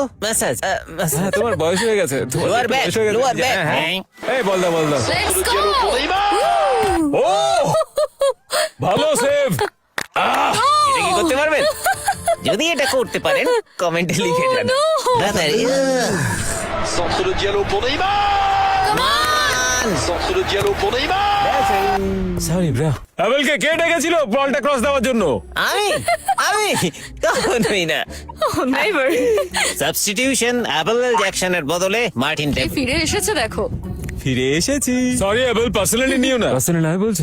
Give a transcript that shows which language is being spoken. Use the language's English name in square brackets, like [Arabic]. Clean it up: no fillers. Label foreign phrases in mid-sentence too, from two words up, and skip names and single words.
[Bangla] মেসেজ হ্যাঁ তোমার বয়স হয়ে গেছে। তোমার [English] lower back [Bangla] বয়স হয়ে গেছে। [English] lower back. [Bangla] হ্যাঁ, হ্যাঁ। এই বল দাও বল দাও। লেটস [French] De [Bangla] গো। [French] Diallo pour Neymar. [Bangla] ও ভালো সেভ। এটা কি করতে পারবেন? যদি এটা করতে পারেন কমেন্টে লিখে যান। no. দাদা [French] Centre de Diallo pour Neymar. Centre de Diallo pour Neymar. [English] sorry bro. [Bangla] অ্যাবেলকে কে ডেকেছিল বলটা ক্রস দেওয়ার জন্য? আমি আমি কখনোই না। নেইমার সাবস্টিটিউশন অ্যাপল জ্যাকসনের বদলে মার্টিন টেপ। ফিরে এসেছে দেখো। ফিরে এসেছি। সরি অ্যাবেল, পার্সোনালি নিও না। পার্সোনালি নয় বলছে।